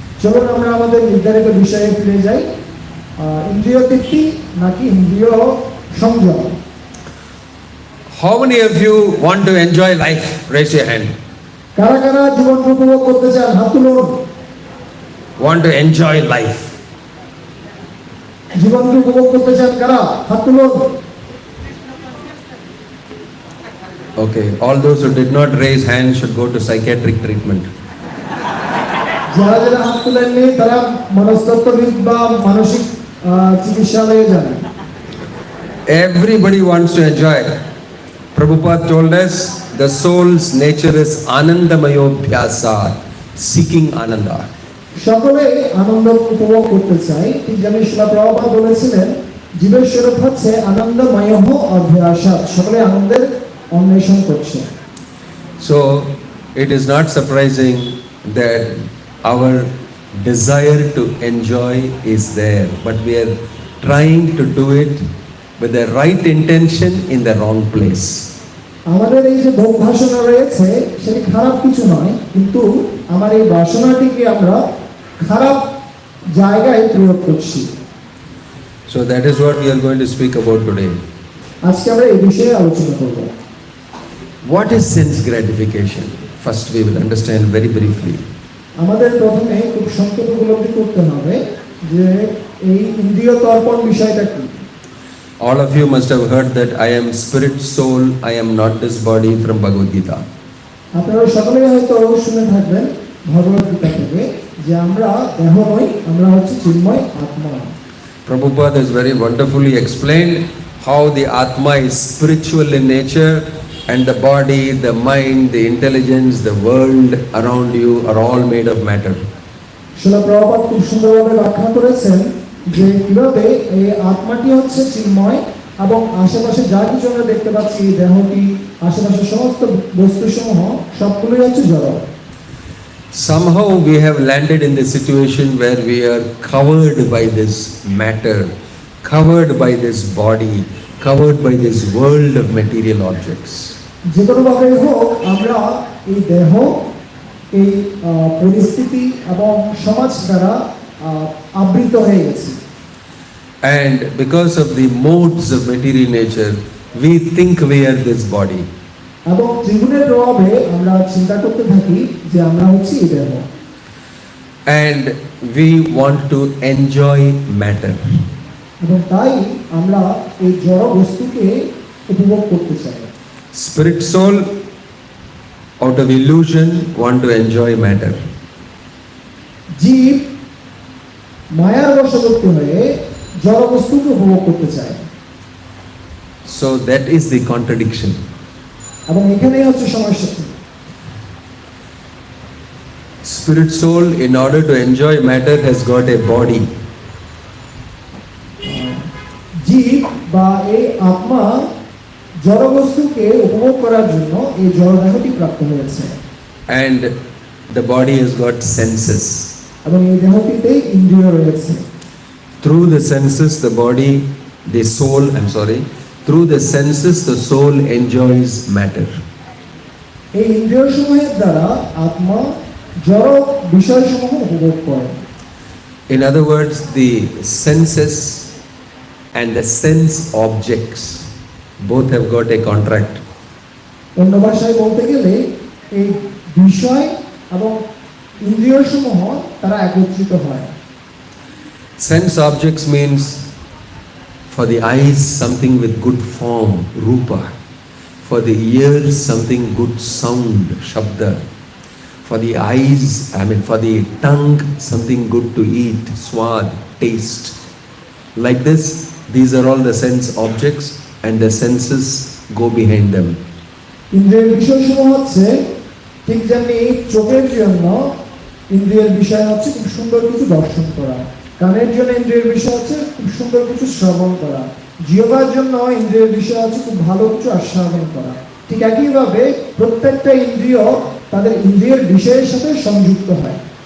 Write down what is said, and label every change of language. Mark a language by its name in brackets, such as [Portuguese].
[Bangla] চলুন আমরা আমাদের নির্ধারিত বিষয়ে ফিরে যাই, ইন্দ্রিয় তৃপ্তি নাকি ইন্দ্রিয় সংযম। [English] How many of you want to enjoy life? Raise your hand. [Bangla] কারা কারা জীবন উপভোগ করতে চান? হাত তুলুন। [English] Want to enjoy life? [Bangla] জীবনকে উপভোগ করতে চান কারা? হাত তুলুন। [English] Okay, all those who did not raise hands should go to psychiatric treatment. [Bangla] যারা যারা হাত তুলেননি তারা মনস্তত্ত্ববিদ বা মানসিক চিকিৎসালয়ে যান। [English] Everybody wants to enjoy. Prabhupada told us the soul's nature is anandamayo bhyasa, seeking ananda. [Bangla] সকলে আনন্দ উপভোগ করতে চায়, ঠিক যেমন শ্রীল প্রভুপাদ বলেছিলেন জীবের স্বরূপ হচ্ছে আনন্দময় অভ্যাসা, সকলে আনন্দের অন্বেষণ করছে। [English] So it is not surprising that our desire to enjoy is there, but we are trying to do it with the right intention in the wrong place. [Bangla] আমাদের এই যে ভোগ বাসনা রয়েছে সেটা খারাপ কিছু নয়, কিন্তু আমার এই বাসনাটিকে আমরা খারাপ জায়গায় প্রয়োগ করছি। [English] So that is what we are going to speak about today. [Bangla] আজকে আমরা এই বিষয়ে আলোচনা করব। [English] What is sense gratification? First we will understand very briefly. [Bangla] আমাদের প্রথমে খুব সংক্ষেপে উপলব্ধি করতে হবে যে এই ইন্দ্রিয় তর্পণ বিষয়টা কি। [English] All of you must have heard that I am spirit soul, I am not this body from Bhagavad Gita. [Bangla] আপনারা সকলেই হয়তো শুনে থাকবেন ভগবত গীতা থেকে যে আমরা দেহ নই, আমরা হচ্ছে চিন্ময় আত্মা। [English] Prabhupada has very wonderfully explained how the Atma is spiritual in nature and the body, the mind, the intelligence, the world around you are all made of matter. [Bangla] Srila Prabhupada খুব সুন্দরভাবে ব্যাখ্যা করেছেন যে কিভাবে এই আত্মাটি হচ্ছে চিন্ময় এবং আশেপাশে যা কিছু আমরা দেখতে পাচ্ছি, দেহটি, আশেপাশে সমস্ত বস্তুসমূহ সবগুলোই হচ্ছে জড়। [English] Somehow we have landed in the situation where we are covered by this matter, covered by this body, covered by this world of material objects. [Bangla] যে কোনোভাবে হোক আমরা এই দেহ, এই পরিস্থিতি এবং সমাজ দ্বারা আবৃত হয়ে গেছি। [English] And because of the modes of material nature, we think we are this body. [Bangla] এবং জীবনের প্রভাবে আমরা চিন্তা করতে থাকি যে আমরা হচ্ছি এই দেহ। [English] And we want to enjoy matter. [Bangla] এবং তাই আমরা এই জড় বস্তুকে উপভোগ করতে চাই। [English] Spirit soul, out of illusion, want to enjoy matter. [Bangla] জীব মায়ার বশবর্তী হয়ে জড় বস্তুকে উপভোগ করতে চায়। [English] So that is the contradiction. [Bangla] এবং এখানেই হচ্ছে সমস্যা। [English] Spirit soul, in order to enjoy matter, has got a body. [Bangla] জীব বা এই আত্মা জড় বস্তুকে উপভোগ করার জন্য এই জড় দেহটি প্রাপ্ত হয়েছে। [English] And the body has got senses. [Bangla] এবং এই দেহটিতে ইন্দ্রিয় রয়েছে। [English] Through the senses, the body, the soul, through the senses, the soul enjoys matter. [Bangla] এই ইন্দ্রিয়সমূহের দ্বারা আত্মা জড় বিষয়সমূহ উপভোগ করে। [English] In other words, the senses and the sense objects both have got a contract. [Bangla] অন্য ভাষায় বলতে গেলে এই বিষয় এবং ইন্দ্রিয়সমূহ তারা একত্রিত হয়। [English] Sense objects means for the eyes something with good form, rupa. For the ears something good sound, shabda. For the eyes, for the tongue something good to eat, swad, taste. Like this, these are all the sense objects and the senses go behind them. [Bangla] ইন্দ্রিয়ের বিষয়সমূহ হচ্ছে ঠিক যেমনি চোখের জন্য ইন্দ্রিয়ের বিষয় হচ্ছে খুব সুন্দর কিছু দর্শন করা, কানের জন্য ইন্দ্রিয়ের বিষয় হচ্ছে খুব সুন্দর কিছু শ্রবণ করা, জিহ্বার জন্য ইন্দ্রিয়ের বিষয় হচ্ছে খুব ভালো কিছু আস্বাদন করা। ঠিক একইভাবে প্রত্যেকটা ইন্দ্রিয় তাদের ইন্দ্রিয়ের বিষয়ের সাথে সংযুক্ত হয়।